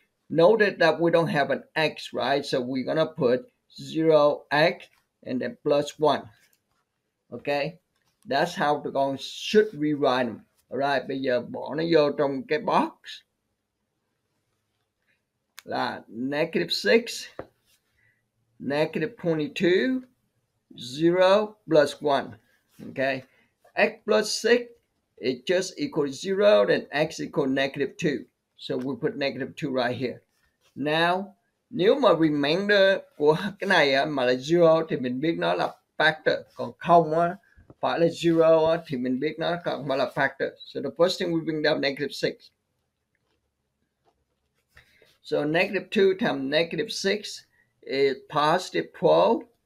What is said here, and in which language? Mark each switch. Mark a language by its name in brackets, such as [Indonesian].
[English] Notice that we don't have an x, right? So we're gonna put 0x and then plus 1. Okay, that's how [Vietnamese] tụi con [English] should rewrite them. [Vietnamese] Alright, bây giờ bỏ nó vô trong cái box là [English] negative 6, negative 22, 0 plus 1. Okay, x plus 6 is just equal to 0, then x equal negative 2. So we put negative 2 right here. [Vietnamese] Now, nếu mà remainder của cái này mà là 0 thì mình biết nó là factor. Còn không phải là 0 thì mình biết nó còn phải là factor. [English] So the first thing we bring down negative 6. So negative 2 times negative 6 is positive 12.